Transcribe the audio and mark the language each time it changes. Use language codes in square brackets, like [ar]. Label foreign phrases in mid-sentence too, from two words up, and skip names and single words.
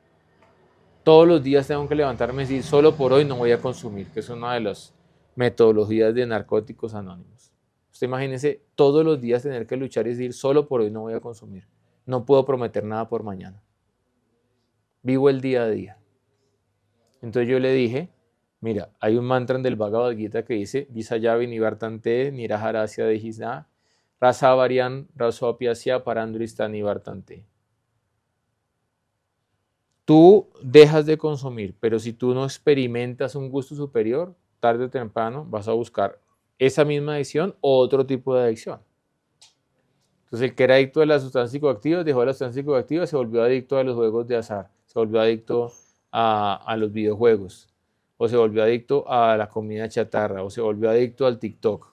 [es] Todos los días tengo que levantarme y decir, solo por hoy no voy a consumir, que es una de las metodologías de Narcóticos Anónimos. Usted imagínese todos los días tener que luchar y decir, solo por hoy no voy a consumir. No puedo prometer nada por mañana. Vivo el día a día. Entonces yo le dije, mira, hay un mantra del Bhagavad Gita que dice, [sa] Visayavi Nivartante, Niraharasya Dejisna, Rasa Varian, Rasopiasya, Parandrista Nivartante. [es] Tú dejas de consumir, pero si tú no experimentas un gusto superior, tarde o temprano vas a buscar esa misma adicción o otro tipo de adicción. Entonces el que era adicto a las sustancias psicoactivas dejó las sustancias psicoactivas, se volvió adicto a los juegos de azar, se volvió adicto a los videojuegos, o se volvió adicto a la comida chatarra, o se volvió adicto al TikTok.